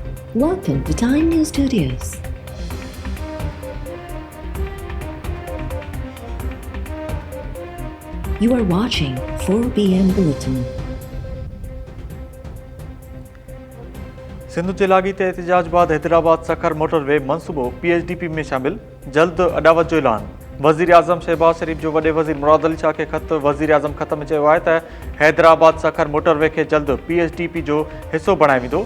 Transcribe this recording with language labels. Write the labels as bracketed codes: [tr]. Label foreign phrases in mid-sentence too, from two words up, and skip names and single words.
[en] Welcome to Time News Studios. You are watching 4 p.m. Bulletin. [sd] सिंधु जे लाॻीते एहतिजाज बाद हैदराबाद सखर मोटरवे मनसूबो PHDP में शामिल, जल्द अॾावत जो ऐलान। वज़ीर आज़म शहबाज शरीफ़ जो वॾे वज़ीर मुराद अली शाह खे ख़त। वज़ीर आज़म ख़त में चयो आहे त हैदराबाद सखर मोटरवे खे जल्द PHDP जो हिसो बणायो वेंदो।